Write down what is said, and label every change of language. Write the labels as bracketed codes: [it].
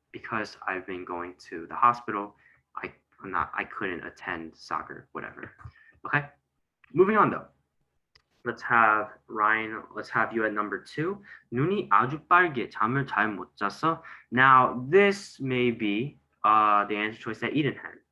[en] Because I've been going to the hospital, I couldn't attend soccer, whatever. Okay, moving on though. Let's have Ryan, let's have you at number 2. [ko] 눈이 아주 빨개, 잠을 잘 못 잤어. [en] Now this may be the answer choice that Eden had.